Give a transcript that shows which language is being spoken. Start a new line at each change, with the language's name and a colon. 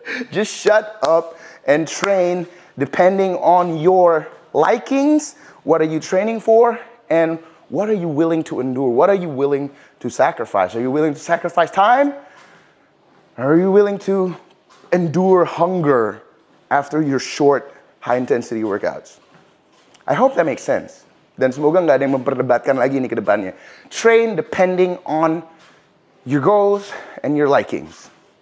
English: Just shut up and train depending on your likings. What are you training for? And what are you willing to endure? What are you willing to sacrifice? Are you willing to sacrifice time? Or are you willing to endure hunger after your short high intensity workouts? I hope that makes sense.
Indonesian: Dan semoga nggak ada yang memperdebatkan lagi nih ke depannya.
English: Train depending on your goals and your likings.